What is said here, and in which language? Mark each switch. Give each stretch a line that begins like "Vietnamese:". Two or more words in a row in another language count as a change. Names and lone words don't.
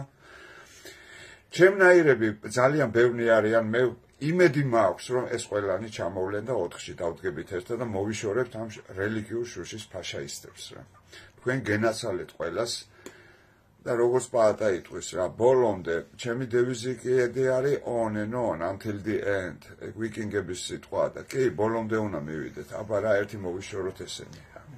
Georgian: ჩემნაირები ძალიან ბევრი არიან, მე იმედი მაქვს, რომ ეს ყველანი ჩამოვლენ და 4-ში დავდგებით ერთად და მოვიშორებთ ამ რელიგიურ შუშის ფაშაისტებს რა. თქვენ გენაცვალეთ ყველას და როგორც პაატა იტყვის რა, ბოლომდე ჩემი დევიზი კი ედი არის
English: on and on until the end.
Georgian: ვიკინგების სიტყვა და კი ბოლომდე უნდა მივიდეთ. აბა რა ერთი მოვიშოროთ ესენი.